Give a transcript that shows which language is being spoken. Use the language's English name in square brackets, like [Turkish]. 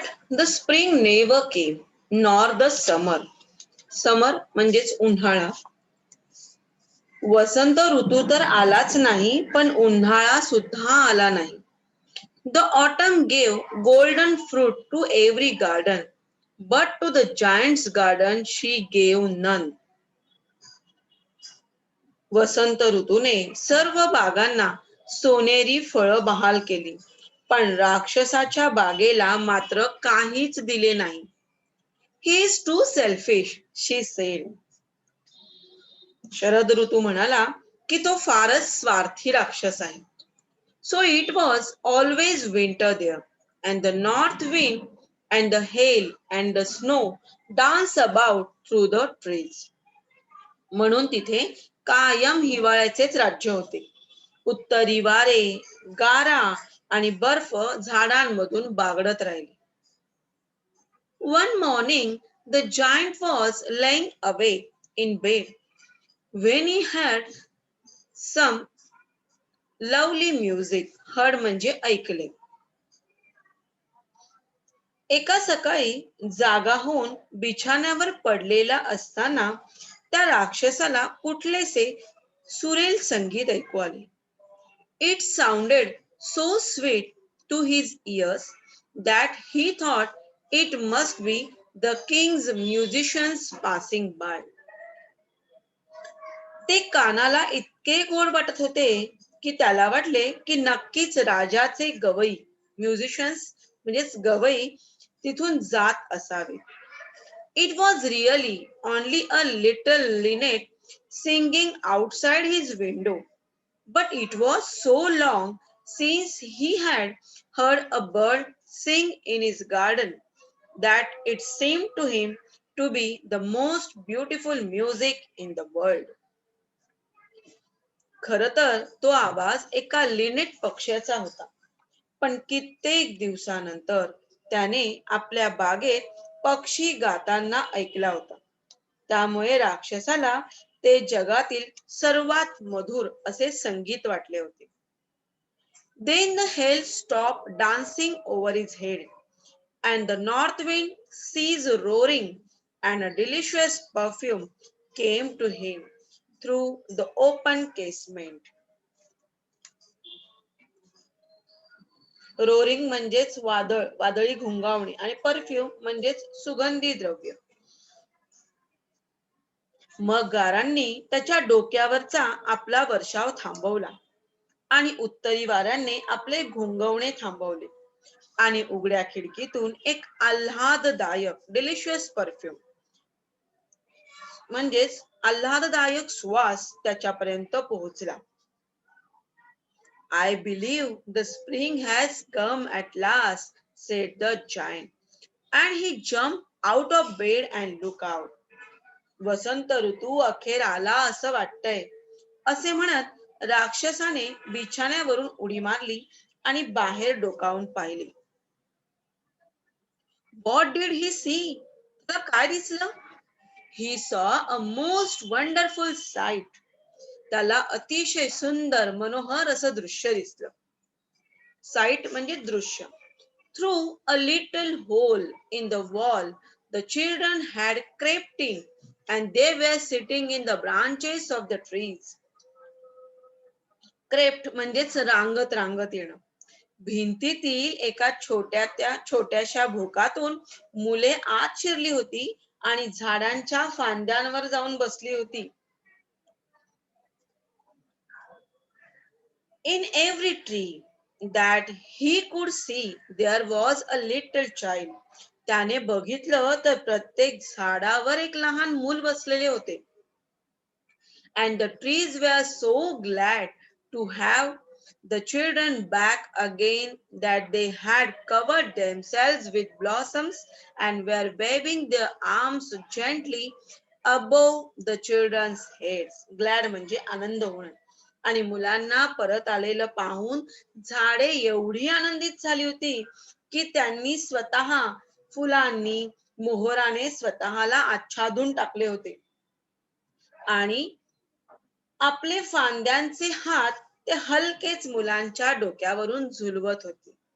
[English] The spring never came, nor the summer. [Marathi] समर म्हणजेच उन्हाळा. वसंत ऋतू तर आलाच नाही, पण उन्हाळा सुद्धा आला नाही. [English] The autumn gave golden fruit to every garden, but to the giant's garden she gave none. [Marathi] वसंत ऋतूने सर्व बागांना सोनेरी फळं बहाल केली, पण राक्षसाच्या बागेला मात्र काहीच दिले नाही. [English] He is too selfish, she said. [Marathi] Sharad ऋतू म्हणाला की तो फारच स्वार्थी राक्षस आहे. [English] So it was always winter there, and the north wind and the hail and the snow dance about through the trees. [Marathi] म्हणून तिथे कायम हिवाळ्याचेच राज्य होते. उत्तरी वारे, गारा आणि बर्फ झाडांमधून बागडत राहिले. [English] One morning the giant was lying awake in bed when he heard some lovely music. [Marathi] heard म्हणजे ऐकले. एका सकाळी जागा होऊन बिछाण्यावर पडलेला असताना त्या राक्षसाला कुठलेसे सुरेल संगीत ऐकू आले. [English] It sounded so sweet to his ears that he thought it must be the king's musicians passing by. [Marathi] ते कानाला इतके गोड वाटत होते की त्याला वाटले की नक्कीच राजाचे गवई, म्युझिशियन्स म्हणजेच गवई तिथून जात असावे. [English] It was really only a little linnet singing outside his window, but it was so long since he had heard a bird sing in his garden that it seemed to him to be the most beautiful music in the world. [Marathi] खर तर तो आवाज एका Lynette पक्ष्याचा होता, पण कित्येक दिवसानंतर त्याने आपल्या बागेत पक्षी गाताना ऐकला होता. त्यामुळे राक्षसाला ते जगातील सर्वात मधुर असे संगीत वाटले होते. [English] Then the hail stopped dancing over his head, and the north wind ceased roaring, and a delicious perfume came to him through the open casement. [Marathi] Roaring म्हणजेच वादळ, वादळी घुंगावणी, आणि परफ्यूम म्हणजेच सुगंधी द्रव्य. मग गारांनी त्याच्या डोक्यावरचा आपला वर्षाव थांबवला आणि उत्तरी वाऱ्यांनी आपले घुंगवणे थांबवले आणि उघड्या खिडकीतून एक आल्हाददायक डिलिशियस परफ्यूम म्हणजेच आल्हाददायक सुवास त्याच्यापर्यंत पोहोचला. [English] I believe the spring has come at last, said the giant, and he jumped out of bed and looked out. [Marathi] वसंत ऋतू अखेर आला असं वाटतंय, असे म्हणत राक्षसाने बिछाण्यावरून उडी मारली आणि बाहेर डोकावून पाहिले. [English] What did he see? [Marathi] त्याला काय दिसलं? [English] He saw a most wonderful sight. [Marathi] त्याला अतिशय सुंदर मनोहर असं दृश्य दिसलं. साइट म्हणजे दृश्य. [English] Through a little hole in the wall, the children had crept in, and they were sitting in the branches of the trees. [Marathi] Crept म्हणजेच रांगत रांगत येणं. भिंतीतील एका छोट्याशा भोकातून मुले आत शिरली होती आणि झाडांच्या फांद्यांवर जाऊन बसली होती. [English] In every tree that he could see there was a little child. [Marathi] त्याने बघितलं तर प्रत्येक झाडावर एक लहान मूल बसलेले होते. [English] And the trees were so glad to have the children back again that they had covered themselves with blossoms and were waving their arms gently above the children's heads. [Marathi] Glad म्हणजे आनंद होणं. आणि मुलांना परत आलेलं पाहून झाडे एवढी आनंदित झाली होती की त्यांनी स्वतः फुलांनी, मोहराने स्वतःला आच्छादून टाकले होते आणि आपले फांद्यांचे हात ते हलकेच मुलांच्या डोक्यावरून झुलवत होते.